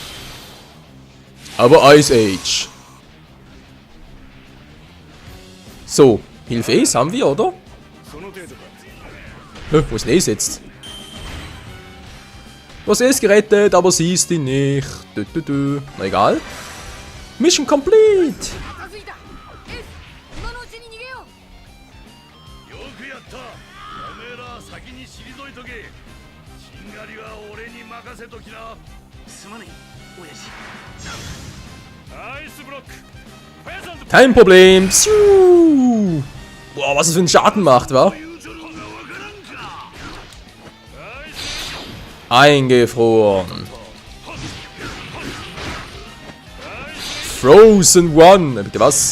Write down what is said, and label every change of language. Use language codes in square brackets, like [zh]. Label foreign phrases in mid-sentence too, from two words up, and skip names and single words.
[de] Aber Ice Age. So, Hilfe Ace haben wir, oder? Wo ist denn Ace jetzt? Du hast Ace gerettet, aber siehst ihn nicht. Na egal. [en] Mission complete. [ja] よくやった。おめえら先に退いとけ。しんがりは俺に任せときな。すまねえ親父。 [de] Kein Problem. Psiu. Boah, was es für einen Schaden macht, wa? Eingefroren. Frozen One. Bitte was?